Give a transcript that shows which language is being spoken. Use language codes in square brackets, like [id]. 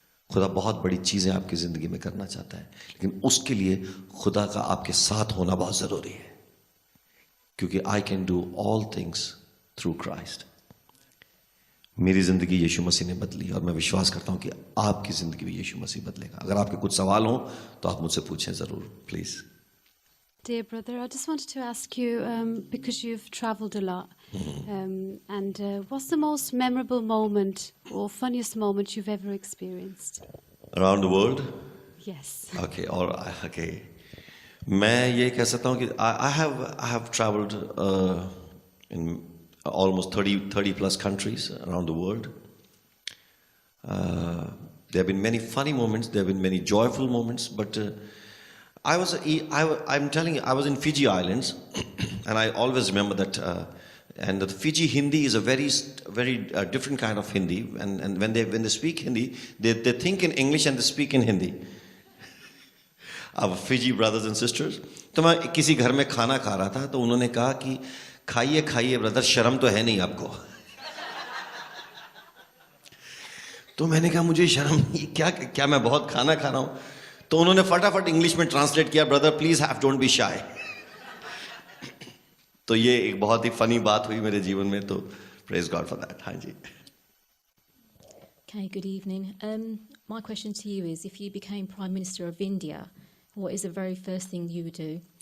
[hi] खुदा बहुत बड़ी चीज़ें आपकी ज़िंदगी में करना चाहता है, लेकिन उसके लिए खुदा का आपके साथ होना बहुत ज़रूरी है, क्योंकि [en] I can do all things through Christ. [hi] मेरी ज़िंदगी यीशु मसीह ने बदली, और मैं विश्वास करता हूँ कि आपकी ज़िंदगी भी यीशु मसीह बदलेगा। अगर आपके कुछ सवाल हों तो आप मुझसे पूछें ज़रूर, please. [en] Dear brother, I just wanted to ask you, because you've traveled a lot, and what's the most memorable moment or funniest moment you've ever experienced? Around the world? Yes. Okay, okay. [hi] मैं ये कह सकता हूँ कि [en] I have traveled in almost 30 plus countries around the world. There have been many funny moments, there have been many joyful moments, but I'm telling you, I was in Fiji Islands, and I always remember that. And the Fiji Hindi is a very different kind of Hindi, and when they speak Hindi, they think in English and they speak in Hindi. Our Fiji brothers and sisters. [hi] तो मैं किसी घर में खाना खा रहा था, तो उन्होंने कहा कि खाइए खाइए ब्रदर, शर्म तो है नहीं आपको। तो मैंने कहा मुझे शर्म नहीं, क्या मैं बहुत खाना खा रहा हूं। तो उन्होंने फटाफट इंग्लिश में ट्रांसलेट किया, [en] Brother please have don't be shy. [hi] तो ये एक बहुत ही फनी बात हुई मेरे जीवन में, तो [en] Praise God for that. [hi] हाँ जी। [en] Okay, good evening. My question to you is, if you became Prime Minister of India, what is the very first thing you would do?